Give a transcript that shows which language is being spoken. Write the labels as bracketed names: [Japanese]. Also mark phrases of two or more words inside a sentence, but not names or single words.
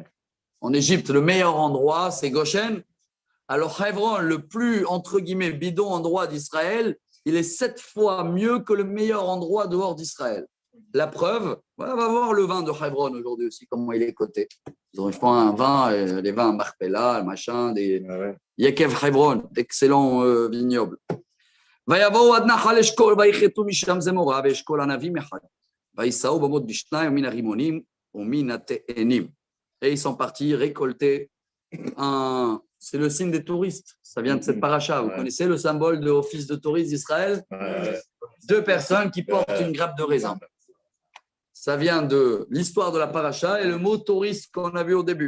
[French] En Égypte, le meilleur endroit, c'est Goshen. Alors, Hebron, le plus, entre guillemets, bidon endroit d'Israël, il est 7 fois mieux que le meilleur endroit dehors d'Israël. La preuve, on va voir le vin de Hebron aujourd'hui aussi, comment il est coté. Ils font un vin, les vins Marpella, machin, des Yekev Hebron, excellent vignoble. [Hebrew] ויבואו עד נחל אשכול ויחרטו משם זמורה ואשכול ענבים אחד ויסעו במות בשניים מן הרימונים ומן התאנים. [French] Et ils sont partis récolter c'est le signe des touristes, ça vient de cette paracha. Vous connaissez le symbole de l'office de tourisme d'Israël? 2 personnes qui portent une grappe de raisin. Ça vient de l'histoire de la paracha et le mot touriste qu'on a vu au début.